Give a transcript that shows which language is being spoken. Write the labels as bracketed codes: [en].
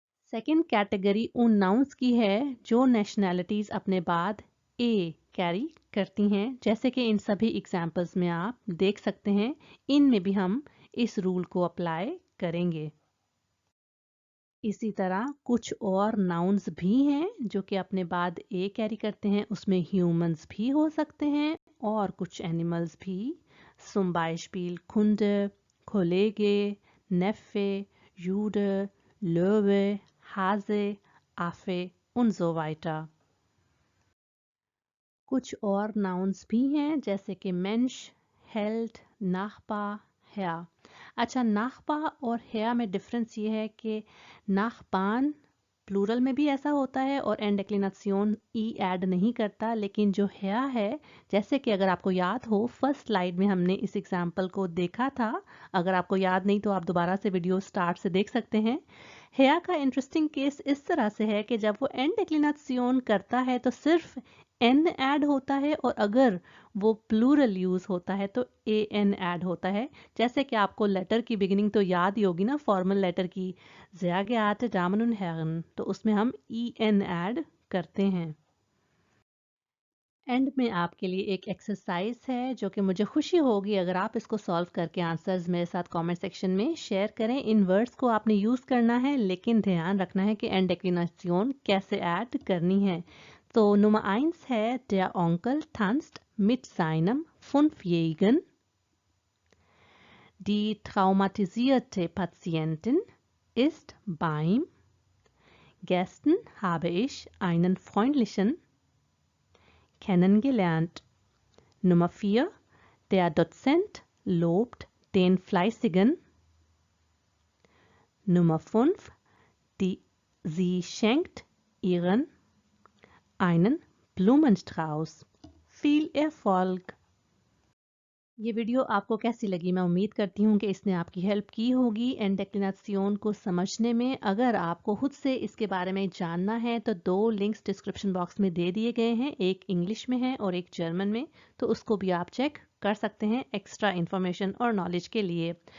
[hi] Second category उन nouns की है जो नेशनैलिटीज अपने बाद ए कैरी करती हैं, जैसे कि इन सभी एग्जाम्पल्स में आप देख सकते हैं। इनमें भी हम इस रूल को अप्लाई करेंगे। इसी तरह कुछ और नाउन्स भी हैं जो कि अपने बाद ए कैरी करते हैं, उसमें ह्यूमंस भी हो सकते हैं और कुछ एनिमल्स भी। [de] Zum Beispiel Kunde, Kollege, Neffe, Jude, Löwe, Hase, Affe und so weiter। [hi] कुछ और नाउन्स भी हैं जैसे कि मेंश, हेल्ड, नाखपा, हेया। अच्छा, नाखपा और हेया में डिफरेंस ये है कि नाखपान प्लूरल में भी ऐसा होता है और एंड डेक्लिनासियोन ई ऐड नहीं करता, लेकिन जो हेया है, जैसे कि अगर आपको याद हो फर्स्ट स्लाइड में हमने इस एग्जाम्पल को देखा था, अगर आपको याद नहीं तो आप दोबारा से वीडियो स्टार्ट से देख सकते हैं। हेया का इंटरेस्टिंग केस इस तरह से है कि जब वो एंड डेक्लिनासियोन करता है तो सिर्फ एन ऐड होता है, और अगर वो प्लूरल यूज होता है तो ए एन ऐड होता है। जैसे कि आपको लेटर की बिगिनिंग तो याद ही होगी ना, फॉर्मल लेटर की, [de] sehr geehrte Damen und Herren, [hi] तो उसमें हम ई एन ऐड करते हैं। एंड में आपके लिए एक एक्सरसाइज है जो कि मुझे खुशी होगी अगर आप इसको सॉल्व करके आंसर्स मेरे साथ कमेंट सेक्शन में शेयर करें। इन वर्ड्स को आपने यूज़ करना है, लेकिन ध्यान रखना है कि एंड डिक्लिनेशन कैसे ऐड करनी है। [de] तो Nummer 1 है Der Onkel tanzt mit seinem 5-Jährigen. Die traumatisierte Patientin ist beim Gästen habe ich einen freundlichen kennengelernt. Nummer 4. Der Dozent lobt den Fleißigen. Nummer 5. Sie schenkt ihren einen Blumenstrauß. Viel Erfolg! [hi] ये video आपको कैसी लगी? मैं उम्मीद करती हूँ कि इसने आपकी हेल्प की होगी एंड डिक्लिनेशन को समझने में। अगर आपको खुद से इसके बारे में जानना है तो 2 लिंक्स डिस्क्रिप्शन बॉक्स में दे दिए गए हैं, एक इंग्लिश में है और एक जर्मन में, तो उसको भी आप चेक कर सकते हैं एक्स्ट्रा इन्फॉर्मेशन और नॉलेज के लिए।